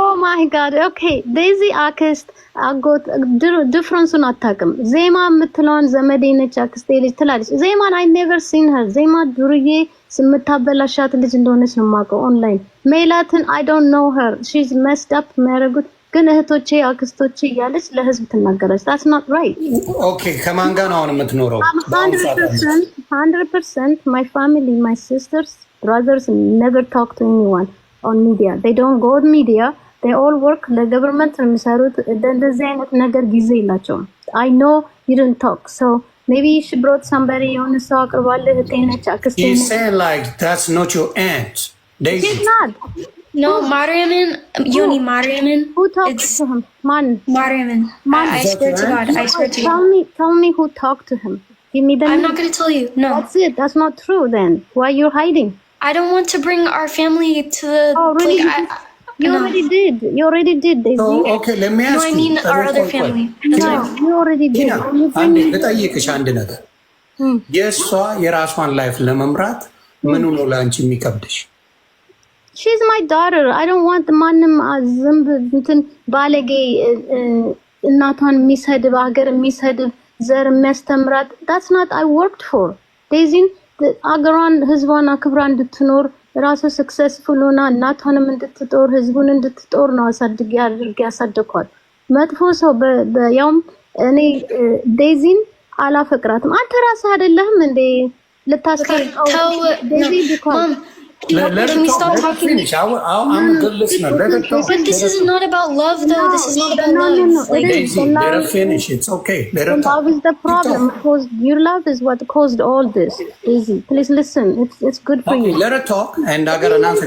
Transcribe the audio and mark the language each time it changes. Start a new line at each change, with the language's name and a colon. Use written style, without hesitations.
English: oh my god okay
Amharic: ዴዚ አክስት አጎት ዲፍረንሱን አታውቅም። ዜማ የምትለውን ዘመዴ ነች አክስቴ ልጅ ትላለች። ዜማን
English: I never seen her።
Amharic: ዜማ ዱርዬ ስምታበላሻት ልጅ እንደሆነች ነው የማውቀው ኦንላይን። ሜላትን
English: I don't know her, she's messed up
Amharic: የሚያደርጉት ግን እህቶቼ አክስቶቼ እያለች ለህዝብ ትናገራለች።
English: that's not right.
Amharic: okay ከማን ጋር ነው አሁን የምትኖረው?
English: 100% my family, my sisters, brothers never talk to anyone on media. They don't go to media. They all work the government
Amharic: ነው የሚሰሩት። እንደዚህ አይነት ነገር ጊዜ የላቸውም።
English: I know you didn't talk, so maybe she brought somebody
Amharic: የሆነ ሰው አቅርባለህ እህቴነች አክስቴ ነች።
English: He's saying like that's not your aunt Daisy. It's not. No, Mariaman, Yoni Mariaman. Who talked to him? Man. Mariaman. I swear to God, I swear to you. Tell me who talked to him. Give me the name. I'm not going to tell you, no. That's it, that's not true then. Why are you hiding? I don't want to bring our family to the... Oh, really? You already did, Daisy. So, okay, let me ask No, I mean our other family. That's No, right. you already did.
Amharic: አንዴ ልጠይቅሽ አንድ ነገር የእሷ የራሷን ላይፍ ለመምራት ምኑ ነው ለአንቺ የሚከብድሽ?
English: She's my daughter. I don't want
Amharic: ማንም ዝንብ እንትን ባለጌ እናቷን የሚሰድብ ሀገር የሚሰድብ ዘር የሚያስተምራት
English: that's not I worked for.
Amharic: ዴዚን አገሯን ህዝቧን አክብራ እንድትኖር ራሱ ሰክሰስፉል ሆና እናቷንም እንድትጦር ህዝቡን እንድትጦር ነው አሳድጌ አድርጌ ያሳደኳት። መጥፎ ሰው በያውም እኔ ዴዚን አላፈቅራትም። አንተ ራስህ አይደለህም እንዴ ልታስቀርቀው ዴዚ ቢኮዝ
English: Can we stop talking? Finish. I'm a good listener. Let her talk. But this is not about love, though. This is not about love. No. Daisy, let her finish. It's okay. Let her talk. Love is the problem. Because your love is what caused all this. Daisy, please listen. It's good for you. Let her talk, and I got an answer.